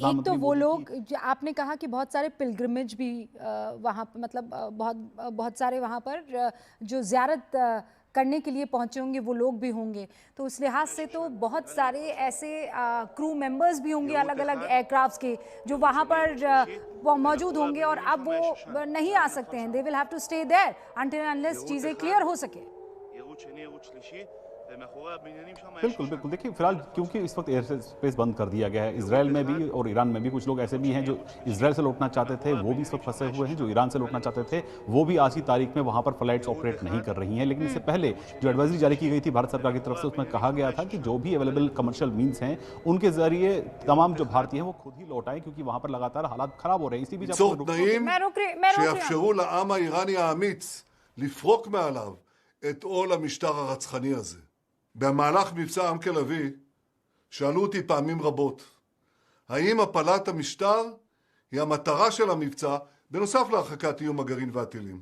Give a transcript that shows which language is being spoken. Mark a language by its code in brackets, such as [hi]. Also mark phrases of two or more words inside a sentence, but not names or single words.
[hi] एक तो वो लोग, आपने कहा कि बहुत सारे पिलग्रिमेज भी वहाँ पर, मतलब बहुत सारे वहाँ पर जो ज़ियारत करने के लिए पहुंचे होंगे वो लोग भी होंगे, तो उस लिहाज से तो बहुत सारे ऐसे [en] crew members [hi] भी होंगे अलग अलग एयरक्राफ्ट्स के जो वहाँ पर मौजूद होंगे, और अब वो नहीं आ सकते हैं। [en] they will have to stay there until unless [hi] चीज़ें क्लियर हो सके। बिल्कुल बिल्कुल, देखिए फिलहाल क्योंकि इस वक्त [en] air space [hi] बंद कर दिया गया है, इसराइल में भी और ईरान में भी कुछ लोग ऐसे भी हैं जो इसराइल से लौटना चाहते थे, वो भी इस वक्त फंसे हुए हैं। जो ईरान से लौटना चाहते थे वो भी आज की तारीख में वहां पर [en] flights operate [hi] नहीं कर रही हैं। लेकिन इससे पहले जो एडवाइजरी जारी की गई थी भारत सरकार की तरफ से, उसमें कहा गया था कि जो भी [en] available commercial means [hi] हैं उनके जरिए तमाम जो भारतीय हैं वो खुद ही लौट आए, क्योंकि वहां पर लगातार हालात खराब हो रहे हैं। इसी बीच [he] שיאפשרו לעם האיראני האמיץ לפרוק מעליו את עול המשטר הרצחני הזה. במהלך מבצע עם כלבי שאלו אותי פעמים רבות, האם הפלת המשטר היא המטרה של המבצע בנוסף להרחקת איום הגרעין והטילים?